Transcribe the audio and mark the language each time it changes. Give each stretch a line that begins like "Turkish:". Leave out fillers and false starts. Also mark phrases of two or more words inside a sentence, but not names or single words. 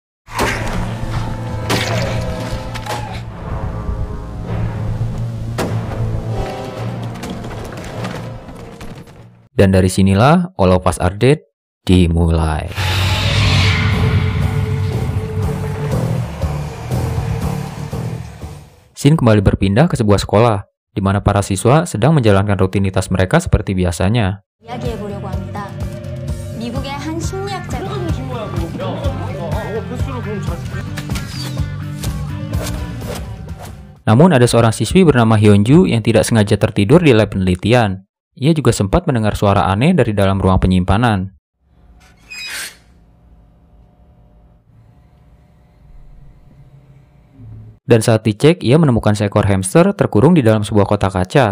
Indonesian: Dan dari sinilah All of Us Are Dead dimulai. Scene kembali berpindah ke sebuah sekolah, di mana para siswa sedang menjalankan rutinitas mereka seperti biasanya.
Korean: 이야기해보려고 합니다. 미국의 한 심리학자가
Indonesian: Namun ada seorang siswi bernama Hyunju yang tidak sengaja tertidur di lab penelitian. Ia juga sempat mendengar suara aneh dari dalam ruang penyimpanan. Dan saat dicek, ia menemukan seekor hamster terkurung di dalam sebuah kotak kaca.